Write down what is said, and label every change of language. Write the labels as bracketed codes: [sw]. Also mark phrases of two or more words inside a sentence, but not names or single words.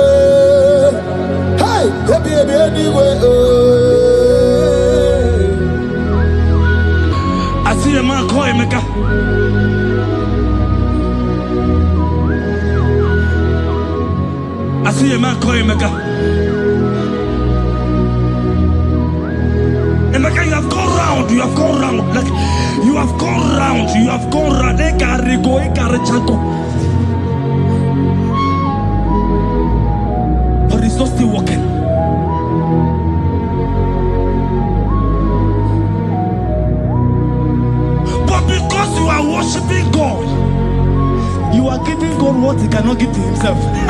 [en] Hey, ebi anyway. I see a man call Emeka. I see a man call Emeka. Emeka, you have gone round. Like, you have gone round. But it's not still working. But because you are worshiping God, you are giving God what he cannot give to himself.